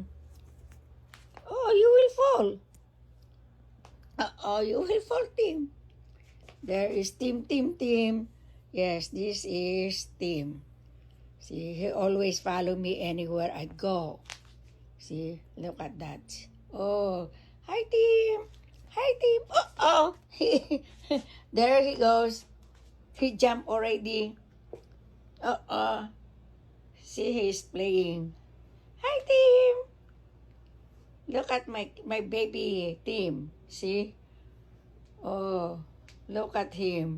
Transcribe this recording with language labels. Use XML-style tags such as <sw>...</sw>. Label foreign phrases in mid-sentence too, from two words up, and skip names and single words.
<en>Oh, you will fall. Oh, you will fall, Tim. There is Tim, Tim, Tim. Yes, this is Tim. See, he always follow me anywhere I go. See, look at that. Oh, hi, Tim. Hi, Tim. Oh. There he goes. He jumped already. See, he's playing. Hi, Tim. Look at my baby Tim. See? Oh, look at him.</en>